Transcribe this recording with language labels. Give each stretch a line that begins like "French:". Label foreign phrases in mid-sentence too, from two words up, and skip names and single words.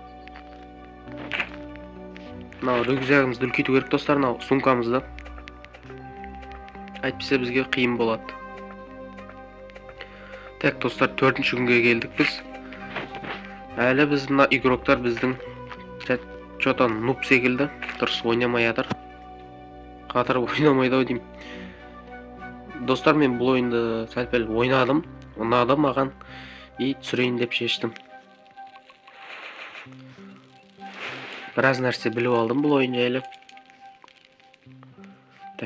Kazakh: Мынау рюкзагымызды үлкейту керек достар, мынау сумкамызды. Әйтпесе бізге қиын болады. Так, достар, 4-ші күнге келдік біз. Әлі біз мына игроктар біздің
Russian: что-то нуб
Kazakh: секілді. Дұрыс ойнамай атыр. Қатырып ойнамайды ау деймін. Достар, мен бұл ойынды сәл-пәл ойнадым. Ұнады маған. Түсірейін деп шештім. Біраз нәрсе біліп алдым бұл ойын жайлы.